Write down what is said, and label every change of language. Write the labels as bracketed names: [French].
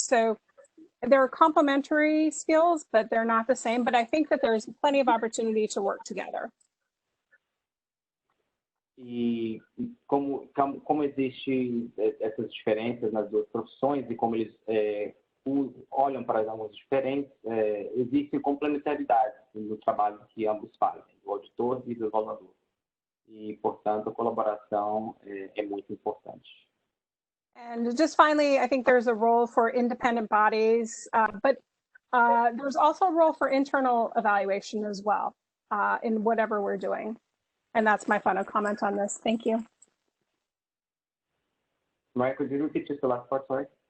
[English] So there are complementary skills, but they're not the same. But I think that there's plenty of opportunity to work together. [Portuguese] E como existem essas diferenças nas duas profissões e como eles olham para as ambas diferentes, existem complementaridades no trabalho que ambos fazem, do auditor e do avaliador. E, portanto, a colaboração é muito importante. [English] And just finally, I think there's a role for independent bodies, but there's also a role for internal evaluation as well in whatever we're doing. And that's my final comment on this. Thank you. Maria, could you repeat just the last part, sorry?